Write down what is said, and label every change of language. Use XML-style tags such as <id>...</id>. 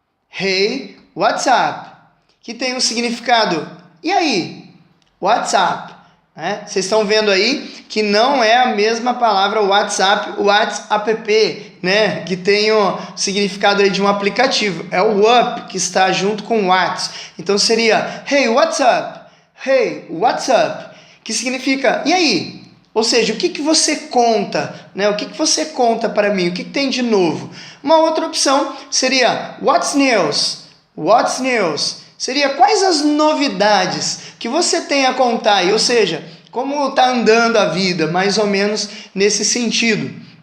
<en>Hey, what's up?</en> <pt>Que tem um significado, e aí?</pt> <en>What's up?</en> <pt>Vocês estão vendo aí que não é a mesma palavra WhatsApp, WhatsApp, né? Que tem o significado aí de um aplicativo. É o up que está junto com o what. Então seria,</pt> <en>hey, what's up? Hey, what's up?</en> <pt>Que significa, e aí? Ou seja, o que você conta, né? O que você conta para mim? O que tem de novo? Uma outra opção seria,</pt> <en>what's news? What's news?</en> <pt>Seria quais as novidades que você tem a contar aí, ou seja, como está andando a vida, mais ou menos nesse sentido.</pt>